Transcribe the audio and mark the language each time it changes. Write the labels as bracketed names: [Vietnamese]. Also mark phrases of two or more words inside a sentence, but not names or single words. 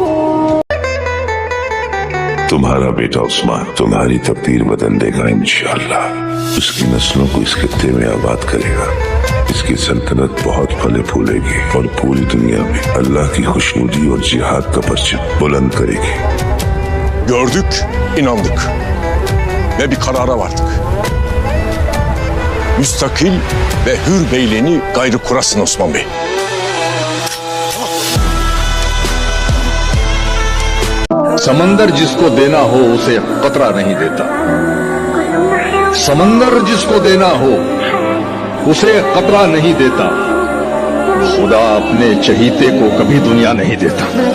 [Hindi] तुम्हारा बेटा उस्मान तुम्हारी तकदीर बदल देगा इंशाअल्लाह। उसकी नस्लों को इस खित्ते में आबाद करेगा। इसकी सल्तनत बहुत फले फूलेगी और पूरी दुनिया में अल्लाह की खुशनुदी और जिहाद का परचम बुलंद करेगी। [Turkish] Gördük, inandık ve bir karara vardık. Müstakil ve hür beyliğini gayrı kurasın Osman Bey. [Hindi] समंदर जिसको देना हो उसे कतरा नहीं देता, समंदर जिसको देना हो उसे कतरा नहीं देता, खुदा अपने चहीते को कभी दुनिया नहीं देता।